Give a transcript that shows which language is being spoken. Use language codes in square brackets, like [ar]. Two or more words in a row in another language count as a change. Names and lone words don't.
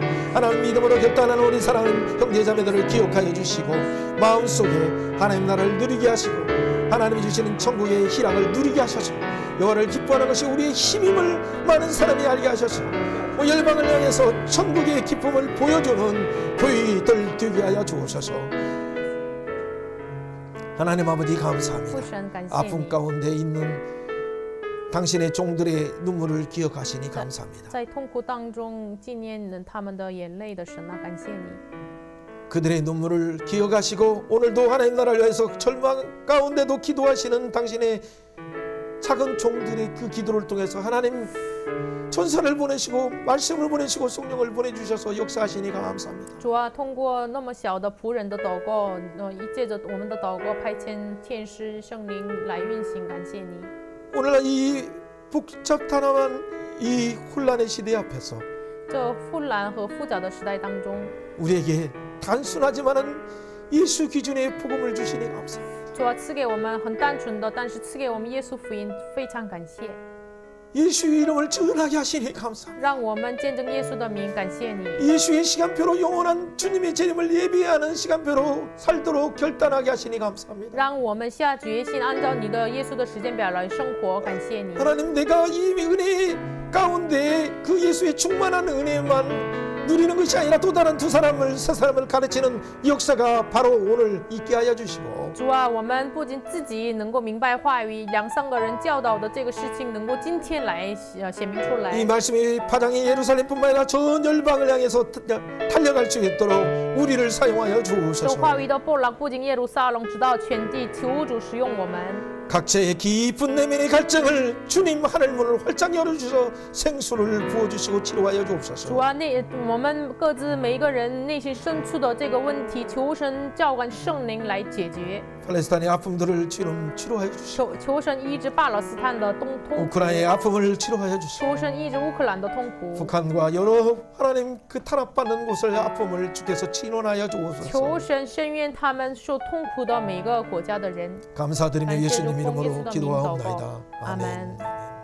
[ko] 하나님 믿음으로 결단하는 우리 사랑하는 형제자매들을 기억하여 주시고 마음속에 하나님 나라를 누리게 하시고 하나님이 주시는 천국의 희락을 누리게 하셔서 여호와를 기뻐하는 것이 우리의 힘임을 많은 사람이 알게 하셔서 열방을 향해서 천국의 기쁨을 보여주는 교회들 되게 하여 주옵소서. 하나님 아버지 감사합니다. [zh] 父神，感谢 [ko] 아픔 [zh] 你， [ko] 가운데 있는 당신의 종들의 눈물을 기억하시니 감사합니다. [zh] 在痛苦当中纪念他们的眼泪的神啊，感谢你。 [ko] 그들의 눈물을 기억하시고 오늘도 하나님 나라를 위해서 절망 가운데도 기도하시는 당신의 작은 종들의 그 기도를 통해서 하나님 천사를 보내시고 말씀을 보내시고 성령을 보내주셔서 역사하시니 감사합니다. [zh] 主啊，通过那么小的仆人的祷告，借着我们的祷告派遣天使圣灵来运行，感谢你。 [ko] 오늘날 이 복잡단합한 이 혼란의 시대 앞에서 [zh] 这混乱和复杂的时代当中， [ko] 우리에게 단순하지만은 예수 기준의 복음을 주시니 감사합니다. [zh] 主啊，赐给我们很单纯的，但是赐给我们耶稣福音，非常感谢。 [ko] 예수의 이름을 전하게 하시니 감사합니다. [zh] 让我们见证耶稣的名，感谢你。 [ko] 예수의 시간표로 영원한 주님의 재림을 예비하는 시간표로 살도록 결단하게 하시니 감사합니다. [zh] 让我们下决心，按照你的耶稣的时间表来生活，感谢你。 [ko] 하나님 내가 이 은혜 가운데 그 예수의 충만한 은혜만 누리는 것이 아니라 또 다른 세 사람을 가르치는 역사가 바로 오늘 있게 하여 주시고 [zh] 主啊，我们不仅自己能够明白话语，2、3个人教导的这个事情，能够今天来显明出来。 [ko] 이 말씀이 파장이 예루살렘뿐만 아니라 전 열방을 향해서 달려갈 수 있도록 우리를 사용하여 [zh] 这 [ko] 주옵소서. [zh] 话语的波浪不仅耶路撒冷，直到全地，求主使用我们。 [ko] 각자의 깊은 내면의 갈증을 주님 하늘 문을 활짝 열어주셔서 생수를 부어주시고 치료하여 [zh] 主 [ko] 주옵소서. [zh] 啊，我们各自每一个人内心深处的这个问题，求神召唤圣灵来解决， [ko] 팔레스타인의 아픔들을 치료하여 주시고 [zh] 求神医治巴勒斯坦的痛苦， [ko] 우크라이나의 아픔을 치료하여 주시고 [zh] 求神医治乌克兰的痛苦， [ko] 북한과 여러 하나님 그 탄압받는 곳을 아픔을 주께서 진원하여 주옵소서. [zh] 求神伸冤他们受痛苦的每个国家的人。 [ko] 감사드리며 [zh] 感谢主 [ko] 예수님 [zh] 奉耶稣 [ko] 이름으로 [zh] 的名祷告 [ko] 기도하옵나이다. [zh] 阿 [ko] 아멘. [zh] 门。